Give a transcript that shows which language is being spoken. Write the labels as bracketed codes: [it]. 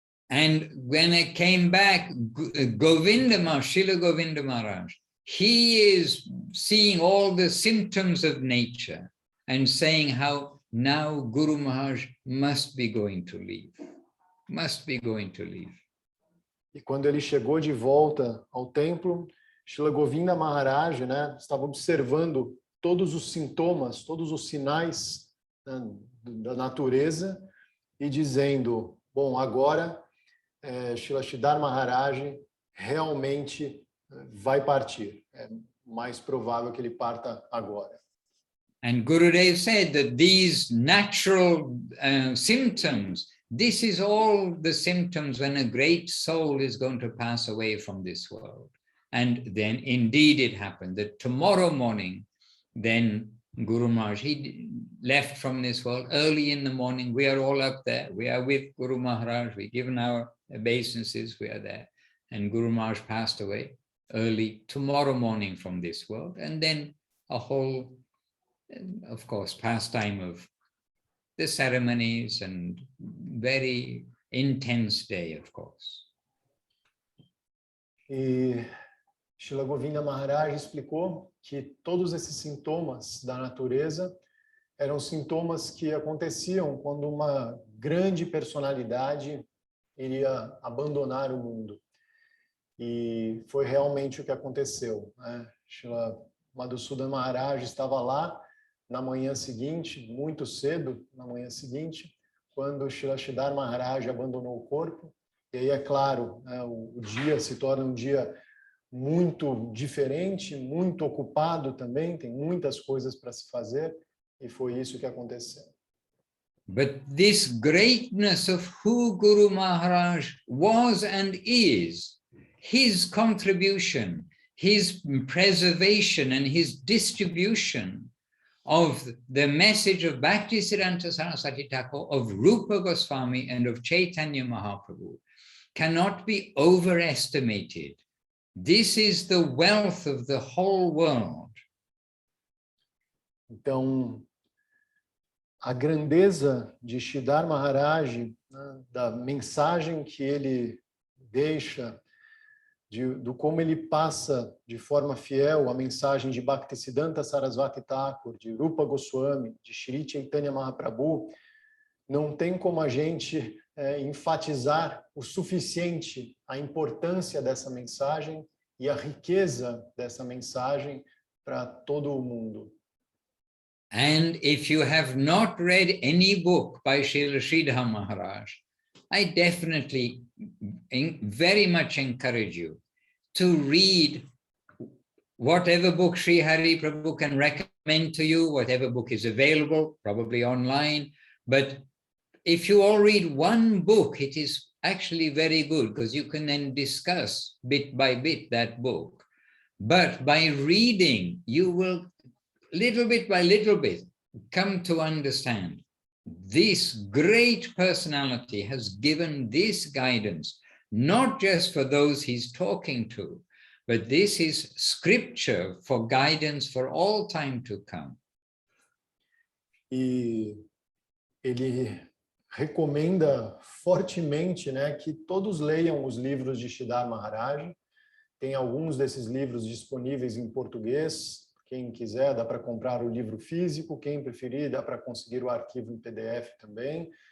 [en] And when it came back, Govinda Maharaj, Srila Govinda Maharaj, he is seeing all the symptoms of nature and saying how now Guru Maharaj must be going to leave, must be going to leave. [pt] E quando ele chegou de volta ao templo, Srila Govinda Maharaj, né, estava observando todos os sintomas, todos os sinais, né, da natureza e dizendo, bom, agora Srila Siddhartha Maharaj realmente vai partir. É mais provável que ele parta agora. [en] And Gurudev said that these natural symptoms, this is all the symptoms when a great soul is going to pass away from this world. And then indeed it happened that tomorrow morning, then Guru Maharaj, he left from this world early in the morning. We are all up there. We are with Guru Maharaj. We've given our obeisances. We are there. And Guru Maharaj passed away early tomorrow morning from this world. And then a whole, of course, pastime of the ceremonies and very intense day, of course. [pt] E Srila Govinda Maharaj explicou que todos esses sintomas da natureza eram sintomas que aconteciam quando uma grande personalidade iria abandonar o mundo. E foi realmente o que aconteceu, né? Srila Madhusudan Maharaj estava lá na manhã seguinte, muito cedo, na manhã seguinte, quando Srila Sridhar Maharaj abandonou o corpo. E aí, é claro, né, o dia se torna um dia muito diferente, muito ocupado também, tem muitas coisas para se fazer, e foi isso que aconteceu. [en] But this greatness of who Guru Maharaj was and is, his contribution, his preservation and his distribution of the message of Bhaktisiddhanta Saraswati Thakur, of Rupa Goswami and of Chaitanya Mahaprabhu cannot be overestimated. This is the wealth of the whole world. [pt] Então, a grandeza de Sridhar Maharaj, né, da mensagem que ele deixa, do como ele passa de forma fiel a mensagem de Bhaktisiddhanta Saraswati Thakur, de Rupa Goswami, de Shri Chaitanya Mahaprabhu, não tem como a gente enfatizar o suficiente a importância dessa mensagem e a riqueza dessa mensagem para todo o mundo. [en] And if you have not read any book by Srila Sridhar Maharaj, I definitely very much encourage you to read whatever book Sri Hari Prabhu can recommend to you, whatever book is available, probably online. But if you all read one book, it is actually very good because you can then discuss bit by bit that book. But by reading, you will little bit by little bit come to understand this great personality has given this guidance, not just for those he's talking to, but this is scripture for guidance for all time to come. [pt] E ele recomenda fortemente, né, que todos leiam os livros de Sridhar Maharaj. Tem alguns desses livros disponíveis em português. Quem quiser, dá para comprar o livro físico. Quem preferir, dá para conseguir o arquivo em PDF também.